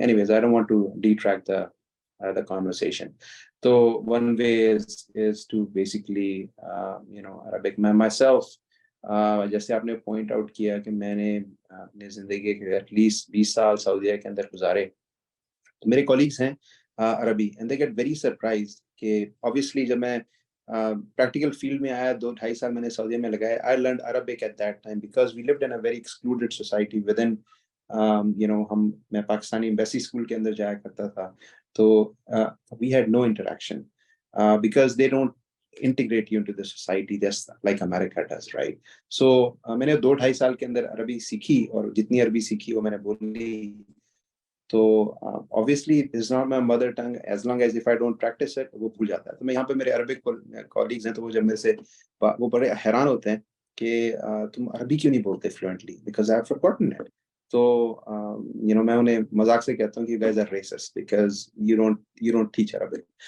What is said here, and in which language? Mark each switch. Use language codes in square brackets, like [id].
[en] Anyways, I don't want to detract the conversation. So one way is to basically Arabic. [ur] Myself, جیسے آپ نے point out کیا کہ میں نے اپنی زندگی کے ایٹ لیسٹ 20 سال سعودیہ کے اندر گزارے. میرے کولیگس ہیں عربی [en] and they get very surprised [ur] کہ obviously جب میں پریکٹیکل فیلڈ میں آیا 2-2.5 سال میں نے سعودیہ میں لگائے. [en] I learned Arabic at that time because we lived in a very excluded society within [ur] میں پاکستانی ایمبیسی اسکول کے اندر جایا کرتا تھا تو [en] we had no interaction because they don't integrate you into the society just like America does, right? [ur] So میں نے 2-2.5 سال کے اندر عربی سیکھی اور جتنی عربی سیکھی وہ میں نے بولی. [en] تو obviously it's not my mother tongue. As long as if I don't practice it [ur] وہ بھول جاتا ہے. تو میں یہاں پہ میرے عربک کولیگز ہیں تو وہ جب میرے سے وہ بڑے حیران ہوتے ہیں کہ تم عربی کیوں نہیں بولتے [en] fluently because I have forgotten it. [ur] تو میں انہیں مذاق سے کہتا ہوں کہ [en] you guys are racist because you don't teach Arabic.